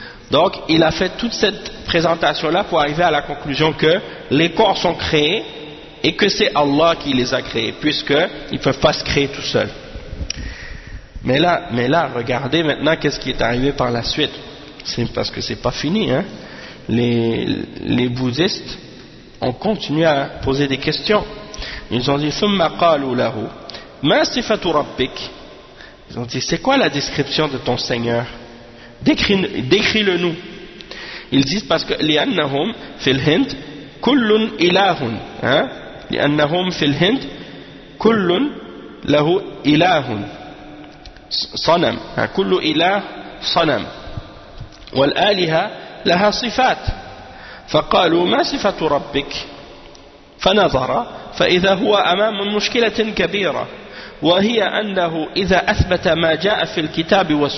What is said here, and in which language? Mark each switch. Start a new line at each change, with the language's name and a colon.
French: Donc, il a fait toute cette présentation-là pour arriver à la conclusion que les corps sont créés et que c'est Allah qui les a créés, puisqu'ils ne peuvent pas se créer tout seuls. Mais là, regardez maintenant qu'est-ce qui est arrivé par la suite. C'est parce que c'est pas fini, hein. Les bouddhistes ont continué à poser des questions. Ils ont dit,
Arabic: ثُمَّ قَالُوا لَهُ مَا صِفَةُ رَبِّكَ.
French: Ils ont dit, c'est quoi la description de ton Seigneur? Décris-le nous. Ils disent parce que
Arabic: لِأَنَّهُمْ فِي الْهِنْدِ كُلٌّ إِلَهٌ. لِأَنَّهُمْ فِي الْهِنْدِ كُلٌّ لَهُ إِلَهٌ صنم كل إله صنم والآلهة لها صفات فقالوا ما صفة ربك فنظر فإذا هو أمام مشكلة كبيرة وهي أنه إذا أثبت ما جاء في الكتاب